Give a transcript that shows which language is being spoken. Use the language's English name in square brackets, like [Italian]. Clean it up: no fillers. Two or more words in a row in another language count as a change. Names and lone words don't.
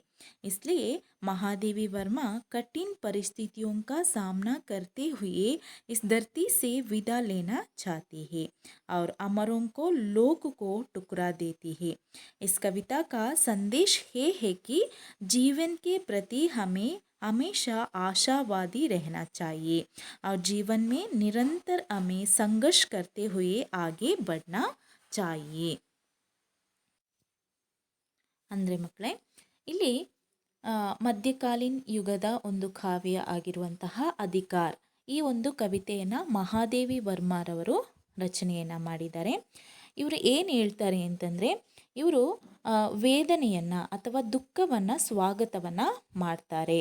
[Hindi] इसलिए महादेवी वर्मा कठिन परिस्थितियों का सामना करते हुए इस धरती से विदा लेना चाहती है और अमरों को लोक को टुकरा देती है। इस कविता का संदेश ये है कि जीवन के प्रति हमें हमेशा आशावादी रहना चाहिए और जीवन में निरंतर हमें संघर्ष करते हुए आगे बढ़ना चाहिए। [Kannada] ಅಂದರೆ ಮಕ್ಕಳೇ, ಇಲ್ಲಿ ಮಧ್ಯಕಾಲೀನ ಯುಗದ ಒಂದು ಕಾವ್ಯ ಆಗಿರುವಂತಹ ಅಧಿಕಾರ್, ಈ ಒಂದು ಕವಿತೆಯನ್ನು ಮಹಾದೇವಿ ವರ್ಮಾರವರು ರಚನೆಯನ್ನು ಮಾಡಿದ್ದಾರೆ. ಇವರು ಏನು ಹೇಳ್ತಾರೆ ಅಂತಂದರೆ, ಇವರು ವೇದನೆಯನ್ನು ಅಥವಾ ದುಃಖವನ್ನು ಸ್ವಾಗತವನ್ನು ಮಾಡ್ತಾರೆ.